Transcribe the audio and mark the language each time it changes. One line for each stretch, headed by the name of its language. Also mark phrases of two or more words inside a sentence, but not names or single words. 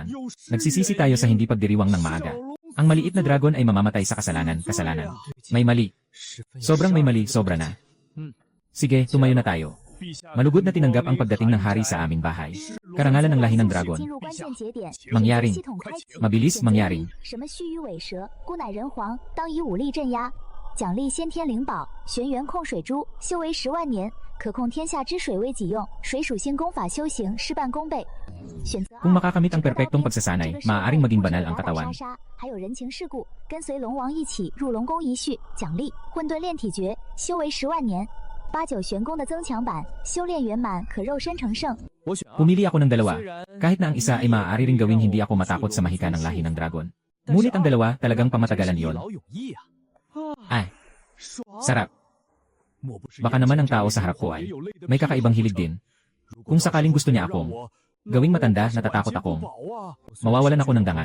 Filipino: Nagsisisi tayo sa hindi pagdiriwang ng maaga. Ang maliit na dragon ay mamamatay sa kasalanan. May mali. Sobrang may mali, sobra na. Sige, tumayo na tayo. Malugod na tinanggap ang pagdating ng hari sa aming bahay. Karangalan ng lahi ng dragon. Mangyaring. Mabilis mangyaring.
Chinese: 奖励先天灵宝，玄元控水珠，修为10万年，可控天下之水为己用。水属性功法修行事半功倍。选择
Filipino: Kung makakamit ang perpektong pagsasanay, maaaring maging banal ang katawan.
Chinese: 还有人情世故，跟随龙王一起入龙宫一叙，奖励混沌炼体诀，修为10万年。8-9玄功的增强版，修炼圆满可肉身成圣。
Filipino: Pumili ako ng dalawa. Kahit na ang isa ay maaari ring gawing hindi ako matakot sa mahika ng lahi ng dragon. Ngunit ang dalawa talagang pamatagalan yon. Ay, sarap. Baka naman ang tao sa harap ko ay may kakaibang hilig din. Kung sakaling gusto niya akong gawing matanda, natatakot akong mawawalan ako ng dangal.